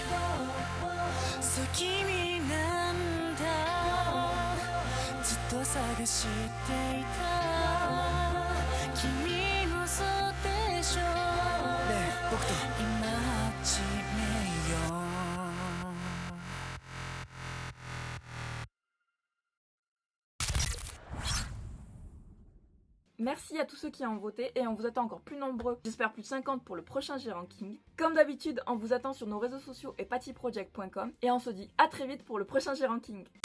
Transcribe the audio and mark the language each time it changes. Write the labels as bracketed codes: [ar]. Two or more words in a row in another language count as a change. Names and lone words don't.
[ja] そう君なんだ、ずっと探していた。君もそうでしょ、ねえ僕と今始めよう。 [fr] Merci à tous ceux qui ont voté et on vous attend encore plus nombreux, j'espère plus de 50 pour le prochain G-Ranking. Comme d'habitude, on vous attend sur nos réseaux sociaux et pattyproject.com et on se dit à très vite pour le prochain G-Ranking.